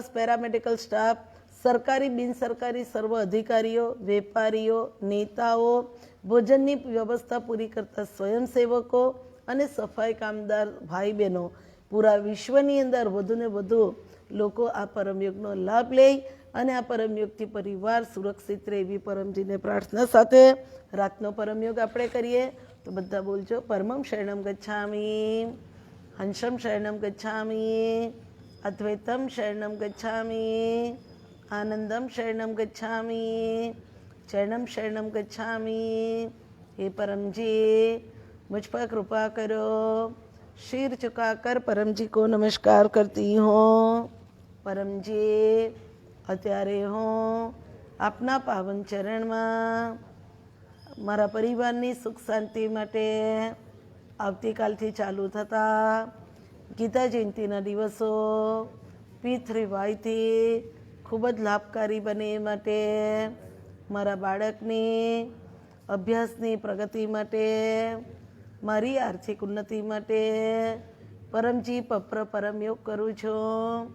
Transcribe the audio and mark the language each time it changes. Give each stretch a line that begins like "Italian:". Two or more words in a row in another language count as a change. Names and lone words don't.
Gujarati: પેરામેડિકલ સ્ટાફ, સરકારી બિનસરકારી સર્વ અધિકારીઓ, વેપારીઓ, નેતાઓ, ભોજનની વ્યવસ્થા પૂરી કરતા સ્વયંસેવકો અને સફાઈ કામદાર ભાઈ બહેનો પૂરા વિશ્વની અંદર વધુને વધુ લોકો આ પરમયોગનો લાભ લે અને આ પરમયોગથી પરિવાર સુરક્ષિત રહે એવી પરમજીને પ્રાર્થના સાથે રાતનો પરમયોગ આપણે કરીએ. તો બધા બોલજો,
Sanskrit: પરમં શરણમ ગચ્છામિ, હંસમ શરણમ ગચ્છામિ, અદ્વૈતમ શરણમ ગચ્છામિ, આનંદમ શરણમ ગચ્છામિ, ચરણમ શરણમ ગચ્છામિ.
Gujarati: હે પરમજી,
Hindi: मुझ पर कृपा करो. सिर झुकाकर परमजी को नमस्कार करती हूँ.
Gujarati: परमजी, અત્યારે હું આપના પાવન ચરણમાં મારા પરિવારની સુખ શાંતિ માટે આવતીકાલથી ચાલુ થતા ગીતા જયંતિના દિવસો P3Y થી ખૂબ જ લાભકારી બને એ માટે મારા બાળકની અભ્યાસની પ્રગતિ માટે, મારી આર્થિક ઉન્નતિ માટે પરમજી પરમયોગ કરું છું.